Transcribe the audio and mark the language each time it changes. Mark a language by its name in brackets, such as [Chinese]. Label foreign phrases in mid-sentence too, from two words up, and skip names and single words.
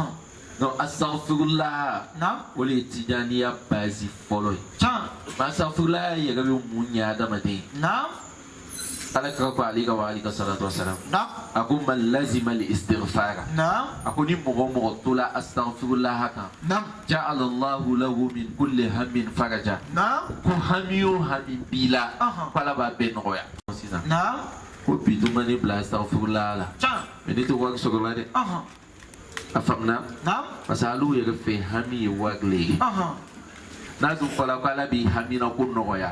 [Bambara] donc astaghfirullah Naam. o de ye tijaniya basi fɔlɔ ye [French] Tiens. [Bambara] mais astaghfirullah yɛrɛ bɛ mun ɲɛ adamaden Naam. ala kira ko ale ka wa ale ka salatu wasalam Naam. a ko [Arabic] من لزم الاستغفار [Bambara] Naam. a ko ni mɔgɔ mɔgɔ tola astaghfirullah kan Naam. [Arabic] جعل الله له من كل هم فرجا [Bambara] Naam. ko hami o hami b'i la Aha. ko ala b'a bɛɛ nɔgɔya sisan Naam. ko bi dun ma ne bila astaghfirullah la [French] Tiens. [Bambara] mais ne tɛ wari sɔrɔ la dɛ Ah. a faamuna Naam. [French] parce que [Bambara] alu yɛrɛ fɛ hami ye wari le ye Ah. n'a dun fɔla ko ala b'i hamina ko nɔgɔya